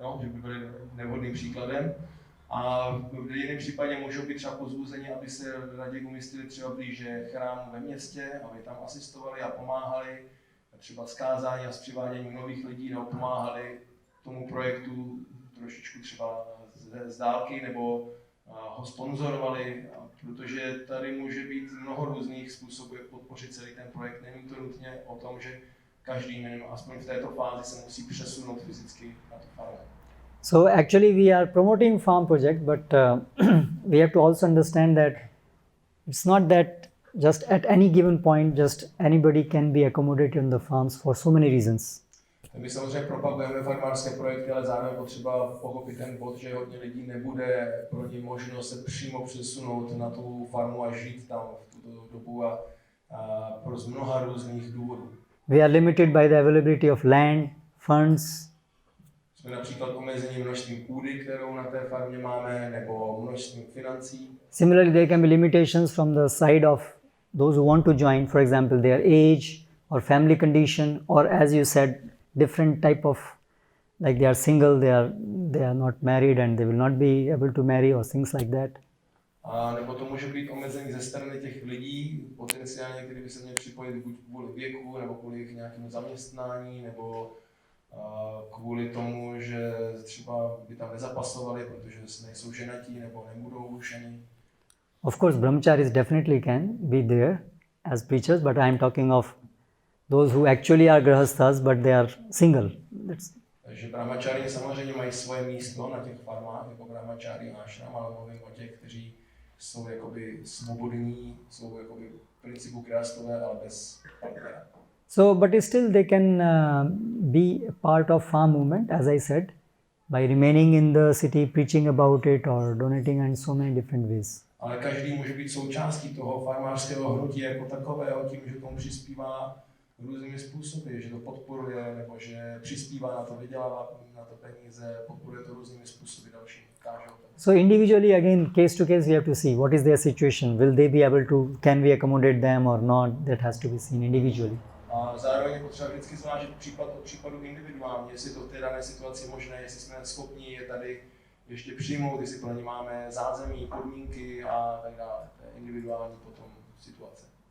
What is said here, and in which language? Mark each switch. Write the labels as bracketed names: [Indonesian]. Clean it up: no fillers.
[Czech] No, že by byli nevhodným příkladem. A v jiném případě můžou být třeba pozbuzeni, aby se raději umístili třeba blíže chrámu ve městě, aby tam asistovali a pomáhali, třeba skázání a s přiváděním nových lidí, nebo pomáhali tomu projektu trošičku třeba z dálky, nebo ho sponzorovali, protože tady může být mnoho různých způsobů, jak podpořit celý ten projekt. Není to nutně o tom, že každý minimum, aspoň v této fázi, se musí přesunout fyzicky na tu farmu. [English] So actually we are promoting farm project, but we have to also understand that it's not that just at any given point just anybody can be accommodated in the farms for so many reasons. [Czech] My samozřejmě propagujeme farmářské projekty, ale zároveň potřeba pochopit ten bod, že hodně lidí nebude pro ně možno se přímo přesunout na tu farmu a žít tam v tuto dobu a pro z mnoha různých důvodů. [English] We are limited by the availability of land, funds. [Czech] Jsme například omezení množstvím půdy, kterou na té farmě máme, nebo množstvím financí. [English] Similarly, there can be limitations from the side of those who want to join, for example, their age or family condition, or as you said, different type of, like they are single, they are not married and they will not be able to marry or things like that. [Czech] A nebo to může být omezení ze strany těch lidí, potenciálně, kteří by se měli připojit buď kvůli věku, nebo kvůli jejich nějakému zaměstnání, nebo kvůli tomu, že třeba by tam nezapasovali, protože nejsou ženatí nebo nebudou ženy. [English] Of course, brahmacharis definitely can be there as preachers, but I am talking of those who actually are grahasthas, but they are single. [Czech] Takže brahmachari samozřejmě mají svoje místo na těch farmách, jako brahmachari ashram, ale mluvím o těch, kteří jsou jakoby svobodní, jsou jakoby v principu grahasthové, ale bez partnera. [English] So, but still they can be a part of farm movement, as I said, by remaining in the city, preaching about it or donating in so many different ways. [Czech] Ale každý může být součástí toho farmářského hnutí jako takového tím, že tomu přispívá různými způsoby, že to podporuje, nebo že přispívá na to, vydělává na to peníze, podporuje to různými způsoby další. [English] So individually, again, case to case, we have to see what is their situation. Will they be able to, can we accommodate them or not? That has to be seen individually. [Czech] A zároveň je potřeba vždycky zvážit případ od případu individuálně, jestli to v té dané situaci možné, jestli jsme schopni je tady ještě přijmout, jestli pro ně máme zázemí, podmínky a tak dále. To je individuální potom situace.